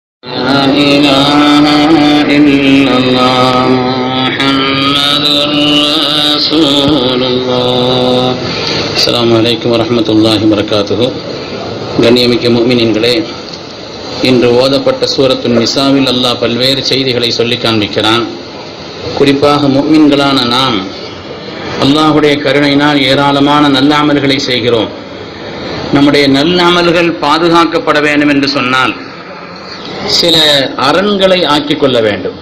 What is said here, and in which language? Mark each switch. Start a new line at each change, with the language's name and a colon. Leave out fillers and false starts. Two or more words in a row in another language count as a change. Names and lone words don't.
Arabic: لا إله إلا الله محمد رسول الله. السلام عليكم ورحمة الله وبركاته.
Tamil: கண்ணியமிக்க முஃமினீன்களே, இன்று ஓதப்பட்ட சூரத்து நிசாவில் அல்லாஹ் பல்வேறு செய்திகளை சொல்லி காண்பிக்கிறான். குறிப்பாக முஃமின்களான நாம் அல்லாஹுடைய கருணையினால் ஏராளமான நல்ல அமல்களை செய்கிறோம். நம்முடைய நல்ல அமல்கள் பாதுகாக்கப்பட வேண்டும் என்று சொன்னால் சில அரண்களை ஆக்கிக் கொள்ள வேண்டும்.